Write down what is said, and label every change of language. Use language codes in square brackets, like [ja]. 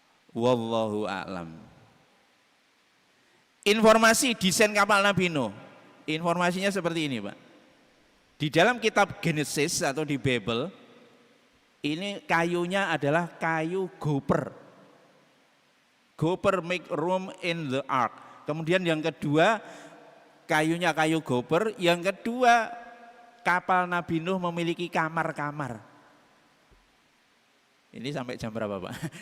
[id] Wallahu a'lam. Informasi desain kapal Nabi Nuh, informasinya seperti ini Pak. Di dalam kitab Genesis atau di Bible, ini kayunya adalah kayu gopher. [en] Gopher make room in the ark. [id] Kemudian yang kedua, kayunya kayu gopher. Yang kedua, kapal Nabi Nuh memiliki kamar-kamar. Ini sampai jam berapa Pak?